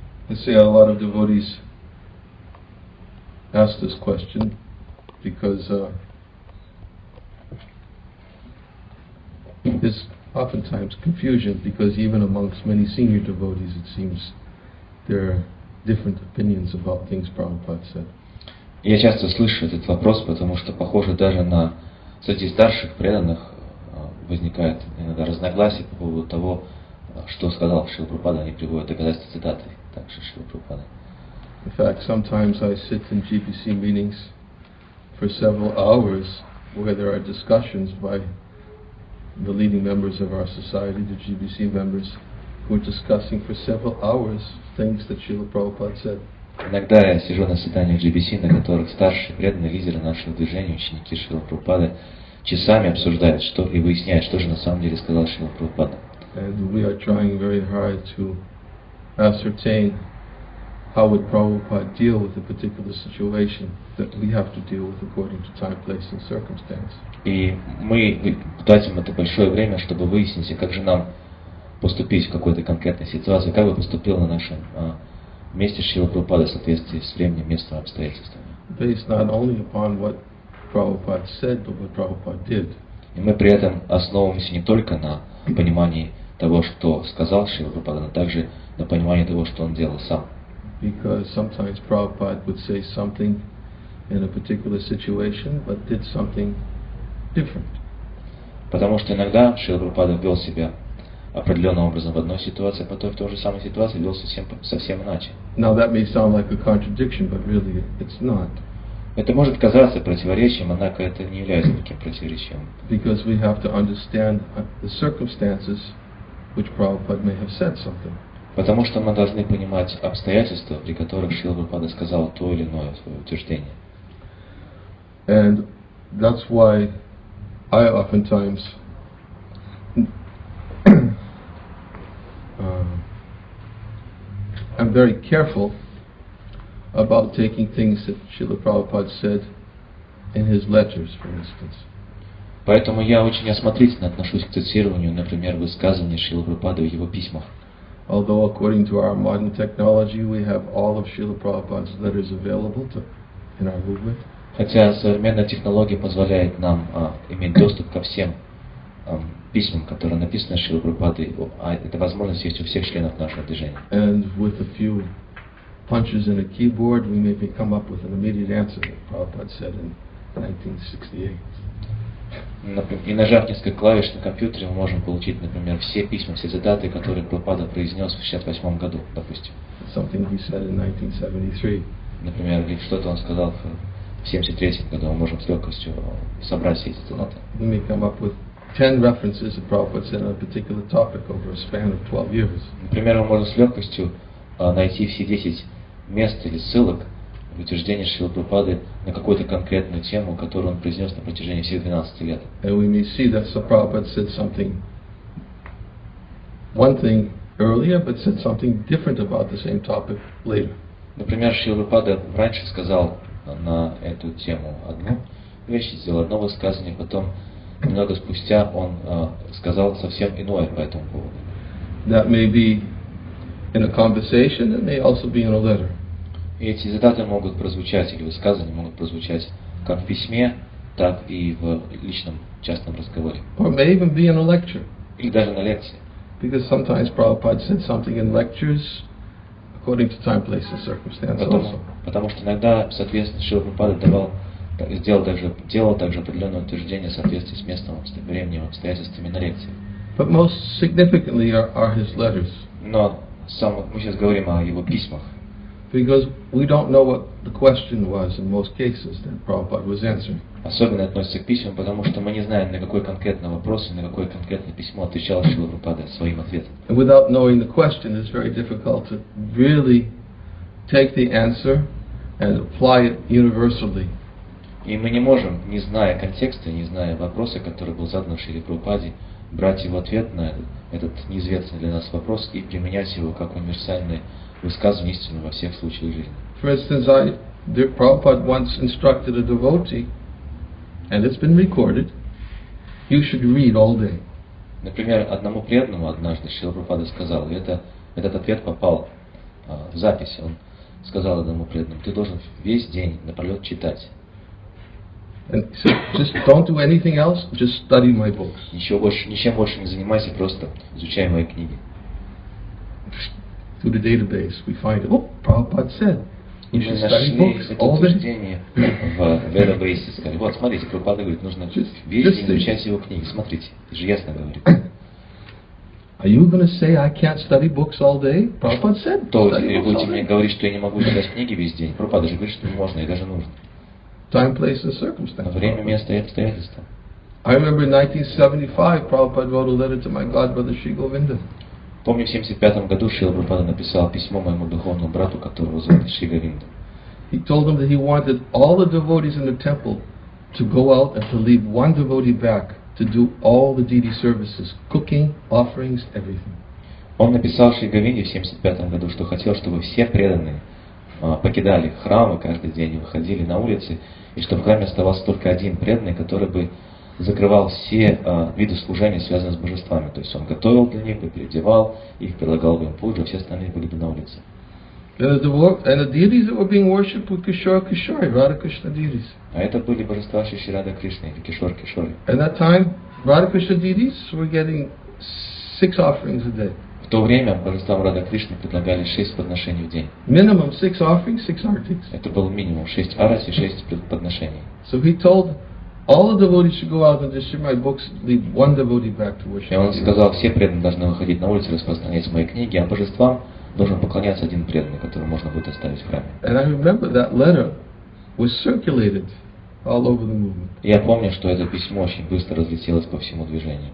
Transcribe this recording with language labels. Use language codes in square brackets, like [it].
[en] I say a lot of devotees ask this question because there's oftentimes confusion, because even amongst many senior devotees it seems there are different opinions about things Prabhupada said. [ru] Я часто слышу этот вопрос, потому что, похоже, даже среди старших преданных возникает иногда разногласие по поводу того, что сказал Шрила Прабхупада. Они приводят доказательства цитаты также Шрилы Прабхупады. [en] In fact, sometimes I sit in GBC meetings for several hours where there are discussions by the leading members of our society, the GBC members, who are discussing for several hours things that Srila Prabhupada said. [ru] Иногда я сижу на заседаниях GBC, на которых старшие преданные лидеры нашего движения, ученики Шрилы Прабхупады, часами обсуждают и выясняют, что же на самом деле сказал Шрила Прабхупада. [en] And we are trying very hard to ascertain how would Prabhupada deal with a particular situation that we have to deal with according to time, place and circumstance. [ru] И мы тратим это большое время, чтобы выяснить, как же нам поступить в какой-то конкретной ситуации, как бы поступил на нашем месте Шрила Прабхупада в соответствии с временем, местом и обстоятельствами. [en] Based not only upon what Prabhupada said, but what Prabhupada did. [ru] И мы при этом основываемся не только на понимании того, что сказал Шрила Прабхупада, но также на понимании того, что он делал сам. [en] Because sometimes Prabhupada would say something in a particular situation, but did something different. [ru] Потому что иногда Шрила Прабхупада вел себя определенным образом в одной ситуации, а потом в той же самой ситуации вел совсем иначе. [en] Now that may sound like a contradiction, but really it's not. [ru] Это может казаться противоречием, однако это не является таким противоречием. [en] Because we have to understand the circumstances which Prabhupada may have said something. [ru] Потому что мы должны понимать обстоятельства, при которых Шрила Прабхупада сказал то или иное свое утверждение. [en] And that's why I oftentimes I'm very careful about taking things that Srila Prabhupada said in his letters, for instance. [ru] Поэтому я очень осмотрительно отношусь к цитированию, например, высказываний Шрилы Прабхупады в его письмах. [en] Although according to our modern technology, we have all of Srila Prabhupada's letters available in our movement. [ru] Хотя современная технология позволяет нам иметь доступ ко всем письмам, которые написаны Шрилой Прабхупадой, а эта возможность есть у всех членов нашего движения. [en] And with a few punches in a keyboard, we maybe come up with an immediate answer that Prabhupada said in 1968. [ru] И нажав несколько клавиш на компьютере, мы можем получить, например, все письма, все цитаты, которые Прабхупада произнес в 1968 году, допустим. [en] Something he said in 1973. [ru] Например, или что-то он сказал в 1973 году, мы можем с легкостью собрать все эти цитаты. [en] We may come up with 10 references that Prabhupada said on a particular topic over a span of 12 years. [ru] Например, мы можем с легкостью найти все 10 мест или ссылок в утверждении Шрилы Прабхупады на какую-то конкретную тему, которую он произнес на протяжении всех 12 лет. [en] And we may see that Prabhupada said one thing earlier, but said something different about the same topic later. [ru] Например, Шрила Прабхупада раньше сказал на эту тему одну вещь, сделал одно высказывание, потом немного спустя он сказал совсем иное по этому поводу. [en] That may be in a conversation, it may also be in a letter. [ru] И эти цитаты могут прозвучать, или высказывания могут прозвучать как в письме, так и в личном частном разговоре. [en] Or it may even be in a lecture. [ru] Или даже на лекции. [en] Because sometimes Prabhupada said something in lectures according to time, place, and circumstance also. [ru] Потому что иногда, соответственно, Шрила Прабхупада делал также определенное утверждение в соответствии с местным временем, обстоятельствами на лекции. [en] But most significantly are his letters. [ru] Но мы сейчас говорим о его письмах. [en] Because we don't know what the question was in most cases that Prabhupada was answering. [ru] Особенно относится к письмам, потому что мы не знаем, на какой конкретный вопрос и на какое конкретное письмо отвечал Шрила Прабхупада своим ответом. [en] And without knowing the question, it's very difficult to really take the answer and apply it universally. [ru] И мы не можем, не зная контекста, не зная вопроса, который был задан Шриле Прабхупаде, брать его ответ на этот неизвестный для нас вопрос и применять его как универсальное высказывание истины во всех случаях жизни. [en] For instance, Prabhupada once instructed a devotee, and it's been recorded, you should read all day. [ru] Например, одному преданному однажды Шрила Прабхупада сказал, и этот ответ попал в запись, он сказал одному преданному, ты должен весь день напролет читать. [en] And he said, just don't do anything else, just study my books. [ru] Ничем больше не занимайся, просто изучай мои книги. [en] Through the database, we find, Prabhupada said, [ru] И мы нашли это утверждение в database, сказали, вот, смотрите, Прабхупада говорит, нужно весь день изучать его книги, смотрите, это же ясно говорит. [en] Are you going to say I can't study books all day? Prabhupada said. [ru] То вы будете мне говорить, что я не могу читать книги весь день. Прабхупада же говорит, что можно и даже нужно. [en] Time, place, and circumstance. [ru] Время, место и обстоятельства. [en] I remember in 1975, Prabhupada wrote a letter to my godbrother Sri Govinda. [ru] Помню, в 1975 году Шрила Прабхупада написал письмо моему духовному брату, которого зовут Шри Говинда. [en] He told him that he wanted all the devotees in the temple to go out and to leave one devotee back to do all the deity services, cooking, offerings, everything. [ru] Он написал Шри Говинде в 1975 году, что хотел, чтобы все преданные покидали храмы каждый день и выходили на улицы, и чтобы в храме оставался только один преданный, который бы закрывал все виды служения, связанные с божествами. То есть он готовил для них, переодевал их, предлагал бы им пуджу, а все остальные были бы на улице. [en] And the deities that were being worshipped were Kishore, Radha Krishna deities. [ru] А это были божества Шри Рада Кришны, или Кишор. [en] At that time, Radha Krishna deities were getting 6 offerings a day. [ru] В то время божествам Рада Кришны предлагали 6 подношений в день. [en] Minimum 6 offerings, 6 artis. [ru] Это был минимум 6 арас и 6 подношений. [en] So he told all the devotees should go out and distribute my books, leave one devotee back to worship. [ru] И он сказал, все преданные должны выходить на улицу, распространять мои книги, а божествам должен поклоняться один преданный, который можно будет оставить в храме. [en] And I remember that letter was circulated all over the movement. [ru] Я помню, что это письмо очень быстро разлетелось по всему движению.